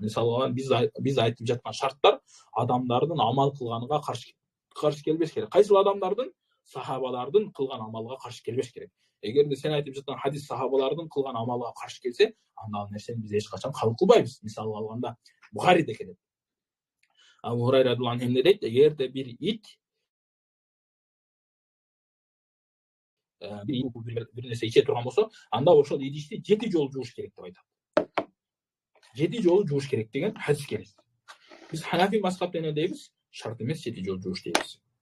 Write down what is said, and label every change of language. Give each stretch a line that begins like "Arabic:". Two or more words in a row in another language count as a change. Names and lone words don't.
Kyrgyz: Мисалы биз айтып жаткан шарттар адамдардын амал кылганыга каршы келбеш керек. Кайсыл адамдардын? Сахабалардын кылган амалга каршы келбеш керек. Эгерде сен айтып жаткан хадис сахабалардын кылган амалга каршы келсе, анда ал нерсени биз эч качан кабыл кылбайбыз. Мисалы алганда Бухариде келет. Абу Хурайра
Arabic: رضي الله عنه
Kyrgyz: эмне дейт? Эгерде бир ит бир нерсе иче турган болсо, анда ошол идишти 7 жолу жууш керек деп айтат. 7 жолу жууш керек деген хадис келет. Биз Ханафи мазхабында эмне дейбиз? Шарт эмес 7 жолу жууш дейбиз.